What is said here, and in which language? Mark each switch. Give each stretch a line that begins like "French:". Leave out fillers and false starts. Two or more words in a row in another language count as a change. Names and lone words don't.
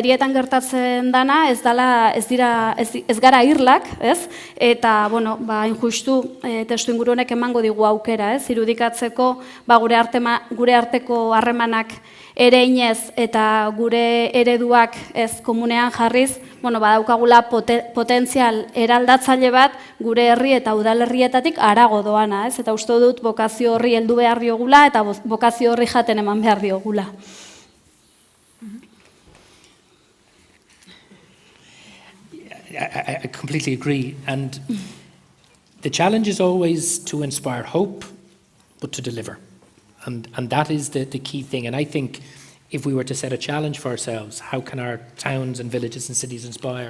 Basque: hirietan gertatzen dana ez gara irlak, eta, injustu testu inguru honek emango digu aukera, irudikatzeko gure arteko harremanak ere inez eta gure ereduak ez komunean jarriz, badaukagula potentzial eraldatzaile bat gure herri eta udalerrietatik harago doana, eta uste dut bokazio horri heldu behar diogula eta bokazio horri jaten eman behar diogula.
English: I completely agree, and the challenge is always to inspire hope, but to deliver. And that is the key thing. And I think if we were to set a challenge for ourselves, how can our towns and villages and cities inspire?